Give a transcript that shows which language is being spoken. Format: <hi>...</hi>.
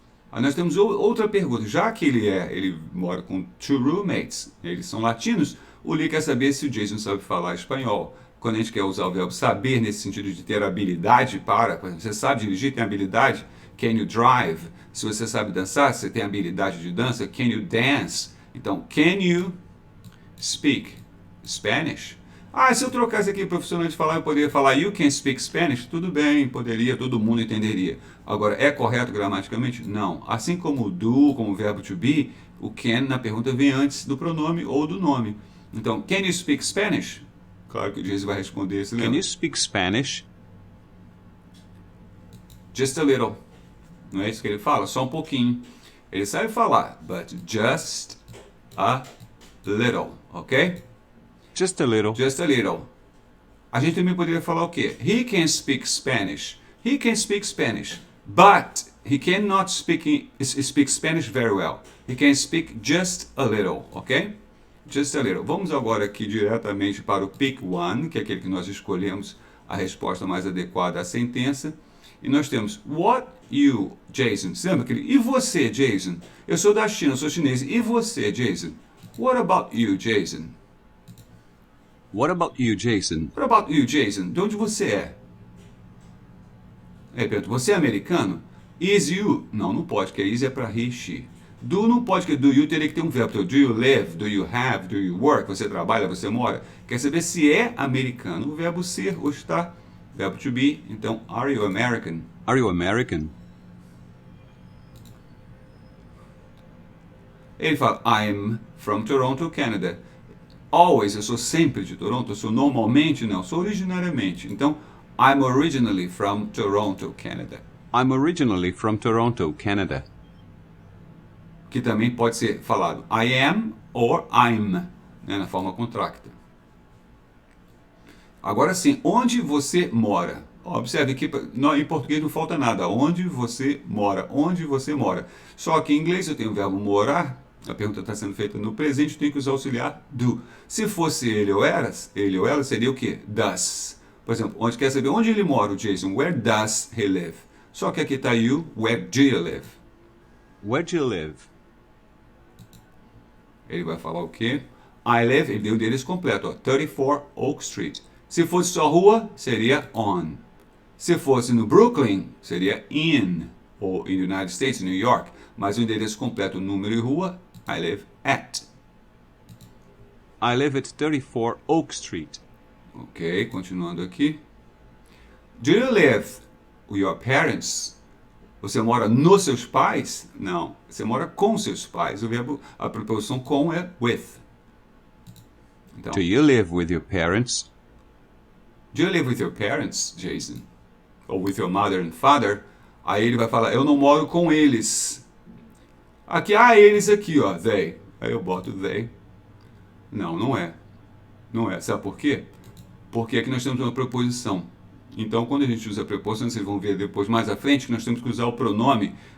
<pt>Aí nós temos outra pergunta. Já que ele mora com 2 roommates, eles são latinos, o Lee quer saber se o Jason sabe falar espanhol. quando a gente quer usar o verbo saber nesse sentido de ter habilidade para, por exemplo, você sabe dirigir, tem habilidade,</pt> <en>can you drive?</en> <pt>Se você sabe dançar, você tem habilidade de dança,</pt> <en>can you dance? Então, can you speak Spanish?</en> <pt>Ah, se eu trocasse aqui profissional de falar, eu poderia falar</pt> <en>you can speak Spanish?</en> <pt>Tudo bem, poderia, todo mundo entenderia. Agora, é correto gramaticamente? Não. Assim como o do, como o verbo to be, o can na pergunta vem antes do pronome ou do nome.</pt> <en>Então, can you speak Spanish?</en> <pt>Claro que o Jason vai responder, se</pt> <en>Can</en> <pt>lembra?</pt> <en>you speak Spanish? Just a little.</en> <pt>Não é isso que ele fala? Só um pouquinho. Ele sabe falar,</pt> <en>but just a little, ok? Just a little. Just a little.</en> <pt>A gente também poderia falar o quê?</pt> <en>He can speak Spanish. He can speak Spanish, but he cannot speak Spanish very well. He can speak just a little, ok? Just a little.</en> <pt>Vamos agora aqui diretamente para o pick one, que é aquele que nós escolhemos a resposta mais adequada à sentença. E nós temos what you, Jason. Você lembra aquele? E você, Jason? Eu sou da China, eu sou chinês. E você, Jason?</pt> <en>What about you, Jason? What about you, Jason? What about you, Jason?</en> <pt>De onde você é? Repito, você é americano?</pt> <en>Is you?</en> <pt>Não, não pode, porque is é para he, she. Do não pode, porque do you teria que ter um verbo.</pt> <en>Então, do you live? Do you have? Do you work?</en> <pt>Você trabalha? Você mora? Quer saber se é americano? O verbo ser ou estar. Verbo to be. Então,</pt> <en>are you American? Are you American?</en> <pt>Ele fala,</pt> <en>I'm from Toronto, Canada.</en> <pt>Always, eu sou sempre de Toronto. Eu sou normalmente, não. Eu sou originariamente.</pt> <en>Então, I'm originally from Toronto, Canada. I'm originally from Toronto, Canada.</en> <pt>Que também pode ser falado</pt> <en>I am or I'm,</en> <pt>né, na forma contracta. Agora sim, onde você mora? Observe que em português não falta nada. Onde você mora? Onde você mora? Só que em inglês eu tenho o verbo morar. A pergunta está sendo feita no presente, tem que usar o auxiliar do. Se fosse ele ou ela, seria o quê? Does. Por exemplo, onde quer saber onde ele mora, o Jason?</pt> <en>Where does he live?</en> <pt>Só que aqui está</pt> <en>you. Where do you live? Where do you live?</en> <pt>Ele vai falar o quê?</pt> <en>I live,</en> <pt>ele deu o endereço completo, ó, 34 Oak Street. Se fosse só rua, seria on. Se fosse no Brooklyn, seria in.</pt> <en>Ou in the United States, New York.</en> <pt>Mas o endereço completo, número e rua,</pt> <en>I live at. I live at 34 Oak Street.</en> <pt>Ok, continuando aqui.</pt> <en>Do you live with your parents?</en> <pt>Você mora nos seus pais? Não, você mora com seus pais. O verbo, a preposição com é with. Então,</pt> <en>Do you live with your parents? do you live with your parents, Jason? Ou with your mother and father?</en> <pt>Aí ele vai falar, eu não moro com eles. Aqui, eles aqui, ó, they. Aí eu boto they. Não, não é. Não é. Sabe por quê? Porque aqui nós temos uma preposição. Então, quando a gente usa a preposição, vocês vão ver depois, mais à frente, que nós temos que usar o pronome.</pt>